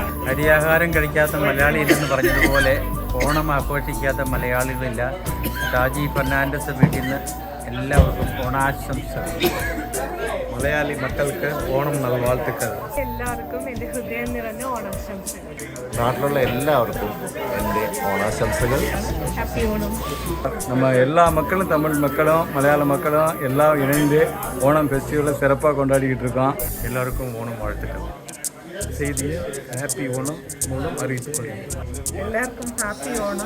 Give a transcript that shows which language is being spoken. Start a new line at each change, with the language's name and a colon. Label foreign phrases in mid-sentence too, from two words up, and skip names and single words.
Malayalam: അരിയാഹാരം കഴിക്കാത്ത മലയാളിയില്ലെന്ന് പറഞ്ഞതുപോലെ ഓണം ആഘോഷിക്കാത്ത മലയാളികളില്ല. ഷാജി ഫെർണാണ്ടസ് വീട്ടിൽ നിന്ന് എല്ലാവർക്കും ഓണാശംസകൾ. മലയാളി മക്കൾക്ക് ഓണം നൽവാഴ്ത്തുക്കൾ. എല്ലാവർക്കും എൻ്റെ ഹൃദയം നിറഞ്ഞ ഓണാശംസകൾ. നാട്ടിലുള്ള എല്ലാവർക്കും എൻ്റെ ഓണാശംസകൾ. ഹാപ്പി ഓണം!
Tamil: நம்ம எல்லா மக்களும், தமிழ் மக்களும் மலையாள மக்களும் எல்லாம் இணைந்து ஓணம் ஃபெஸ்டிவலை சிறப்பாக கொண்டாடிக்கிட்டு இருக்கோம். எல்லாருக்கும் ஓணம் வாழ்த்துக்கள்.
Malayalam: செய்தியை ഹാപ്പി ഓണം മൂലം അറിയിച്ചുകൊള്ളുന്നു. എല്ലാവർക്കും ഹാപ്പി ഓണം.